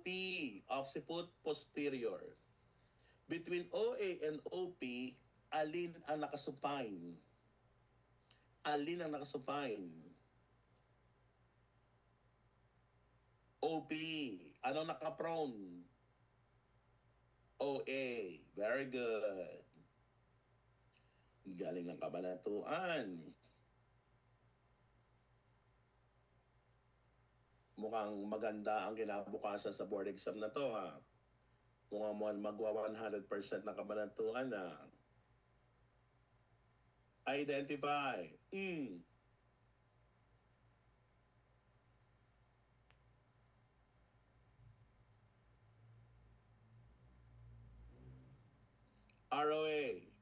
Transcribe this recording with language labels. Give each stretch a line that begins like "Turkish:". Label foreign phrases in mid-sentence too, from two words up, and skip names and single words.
English: Occiput posterior. Between OA and OP,
Filipino: alin ang nakasupine? Alin ang nakasupine? OP. Ano nakaprone? OA.
English: Very good.
Filipino: Galing ng kabanatuan. Mukhang maganda ang kinabukasan sa board exam na to, ha? Mukhang magwa 100% na kabanatuan na.
English: Identify. ROA.